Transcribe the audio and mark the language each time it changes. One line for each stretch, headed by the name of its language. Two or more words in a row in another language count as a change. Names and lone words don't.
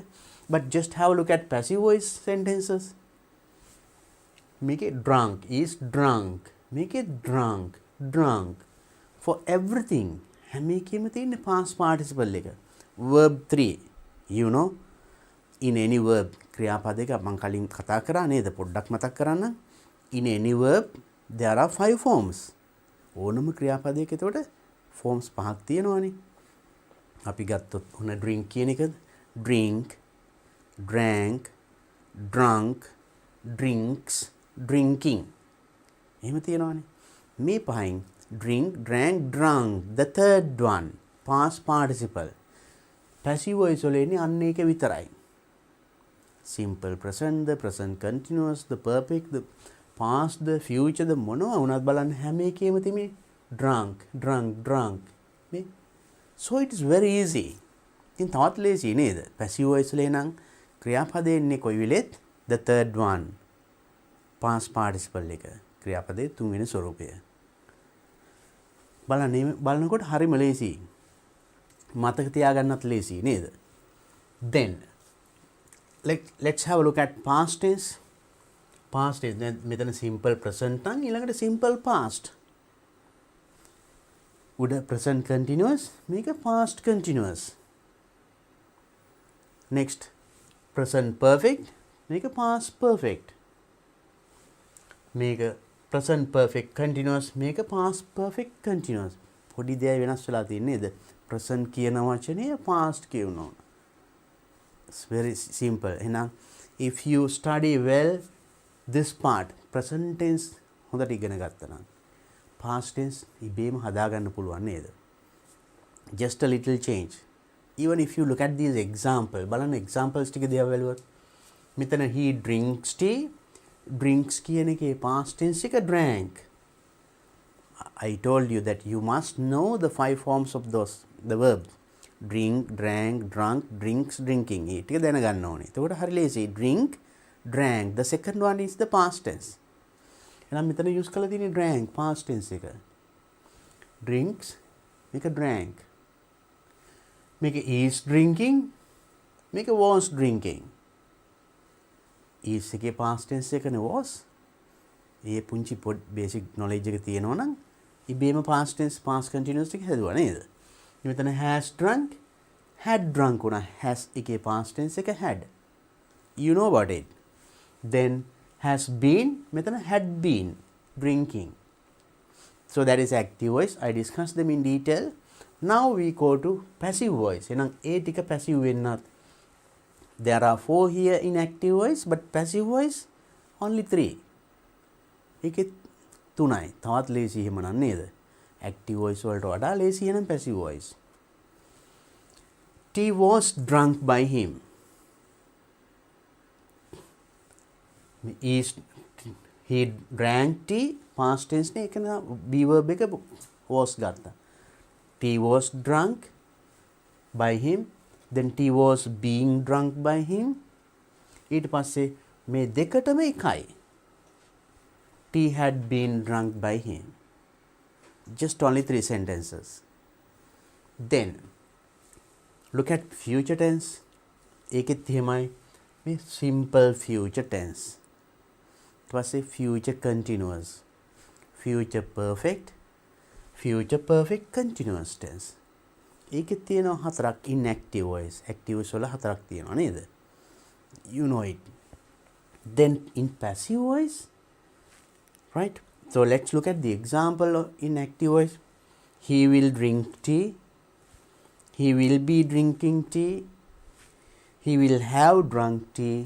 English: But just have a look at passive voice sentences. Make it drunk is drunk. Make it drunk, drunk. For everything.
Sinhala: හැම එකෙම තියෙන
English: past participle
Sinhala: එක. Verb 3.
English: You know, in any verb.
Sinhala: ක්‍රියාපදයක මම කලින් කතා කරා නේද? පොඩ්ඩක් මතක් කරන්න.
English: In any verb there are 5 forms.
Sinhala: ඕනම ක්‍රියාපදයක එතකොට forms 5ක් තියෙනවානේ. අපි ගත්තොත් ඔන්න drink කියන එකද?
English: Drink, drank, drunk, drinks, drinking.
Sinhala: එහෙම තියෙනවානේ. මේ පහෙන්
English: drink, drank, drunk. The third one, past participle. Passive voice
Sinhala: වල එන්නේ අන්න ඒක විතරයි.
English: Simple present, the present continuous, the perfect, the past, the future, the
Sinhala: මොනවා වුණත් බලන්න හැම එකේම තිබෙන්නේ
English: drunk, drunk, drunk. මේ so it is very easy.
Sinhala: ඉතින් තවත් ලේසි නේද?
English: passive voice
Sinhala: වල එනං ක්‍රියාපදේ එන්නේ කොයි වෙලෙත්
English: the third one, past participle
Sinhala: එක. ක්‍රියාපදයේ තුන්වෙනි ස්වරූපය. බලනකොට හරිම ලේසි. මතක තියාගන්නත් ලේසි නේද?
English: Then let's have a look at past tense. Past tense මෙතන simple present
Sinhala: නම් ඊළඟට
English: simple past. උඩ present continuous, මේක past continuous. Next present perfect, මේක past perfect. මේක present perfect continuous, මේක past perfect continuous.
Sinhala: පොඩි දෙයක් වෙනස් වෙලා තියෙන්නේ නේද? present කියන වචනය past කියනවා.
English: It's very simple. එහෙනම් if you study well this part, present tense
Sinhala: හොඳට ඉගෙන ගත්තා නම්
English: past tense
Sinhala: ඉබේම හදාගන්න පුළුවන් නේද?
English: Just a little change. Even if you look at these example,
Sinhala: බලන්න examples ටික දිහා බලුවොත් මෙතන
English: he drinks tea. Drinks
Sinhala: කියන එකේ
English: past tense එක drank. I told you that you must know the 5 forms of the verbs. Drink, drank, drunk, drinks, drinking.
Sinhala: ඒ ටික දැනගන්න ඕනේ. එතකොට හරි ලේසි.
English: Drink, drank. The second one is the past tense.
Sinhala: එහෙනම් මෙතන use කරලා තියෙන්නේ
English: drank past tense
Sinhala: එක.
English: Drinks මේක drank. මේක is drinking. මේක was drinking.
Sinhala: is එකේ
English: past tense
Sinhala: එකනේ was. ඒ පුංචි
English: basic knowledge
Sinhala: එක තියෙනවා නම් ඉබේම
English: past tense past continuous
Sinhala: එක හදුවා නේද?
English: මෙතන has drunk, had drunk උනා. has එකේ past tense එක had. You know about it. Then has been, මෙතන had been drinking. So that is active voice. I discussed them in detail. Now we go to passive voice.
Sinhala: එහෙනම් ඒ ටික
English: passive වෙන්නත් there are 4 here in active voice, but passive voice only 3.
Sinhala: ඒකේ 3යි. තවත් ලේසි එහෙම නේද?
English: active voice
Sinhala: වලට වඩා ලේසි එහෙනම්
English: passive voice. Tea was drunk by him. is he drank tea past tense
Sinhala: නේ ඒක නා
English: be verb එක was ගත්තා. Tea was drunk by him, then tea was being drunk by him.
Sinhala: ඊට පස්සේ මේ දෙකටම එකයි.
English: Tea had been drunk by him. Just only 3 sentences. Then look at future tense.
Sinhala: ඒකෙත් එහෙමයි. මේ
English: simple future tense. ඊට පස්සේ future continuous, future perfect, future perfect continuous tense.
Sinhala: ඒකෙත් තියෙනවා 4ක්
English: inactive voice. active voice
Sinhala: වල 4ක් තියෙනවා නේද?
English: You know it. Then in passive voice, right? So let's look at the example in active voice. He will drink tea. He will be drinking tea. He will have drunk tea.